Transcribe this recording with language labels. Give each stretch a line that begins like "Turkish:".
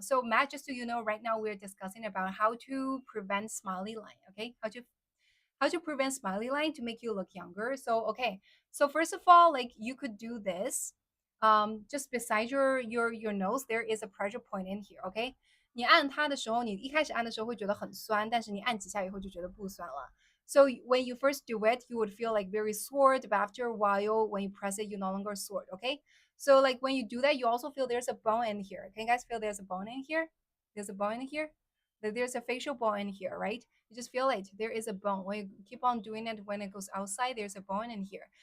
English: So Matt, just so you know, right now we're discussing about how to prevent smiley line. Okay. How to prevent smiley line to make you look younger. So okay, so first of all, like you could do this just beside your nose there is a pressure point in here. Okay,
Chinese: 你按它的时候，你一开始按的时候会觉得很酸，但是你按几下以后就觉得不酸了。
English: So when you first do it, you would feel like very sore, but after a while, when you press it, you no longer sore. Okay. So like when you do that, you also feel there's a bone in here. Can you guys feel there's a bone in here? There's a bone in here. There's a facial bone in here, right? You just feel it. There is a bone. When you keep on doing it, when it goes outside, there's a bone in here.